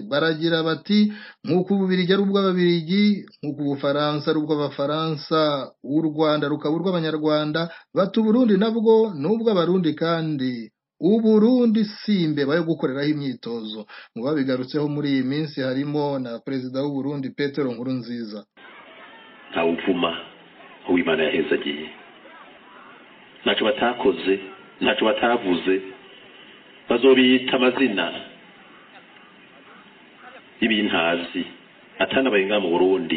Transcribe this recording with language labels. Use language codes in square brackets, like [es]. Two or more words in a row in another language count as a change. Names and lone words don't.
[rn] Baragira bati nk'uko Ububiligi ari ubw'Ababiligi, nk'uko Ubufaransa ari ubw'Abafaransa, u Rwanda rukaba urw'Abanyarwanda, bati Uburundi nabwo ni ubw'Abarundi kandi Uburundi si imbeba yo gukoreraho imyitozo. [rw] Mu babigarutseho muri iyi minsi harimo na perezida w'u Burundi Petero Nkurunziza. [rn] Nta uvuma uw'Imana yahezagiye, ntacyo batakoze, ntacyo batavuze, bazobiyita amazina y'ibintazi atanabaye mu Burundi.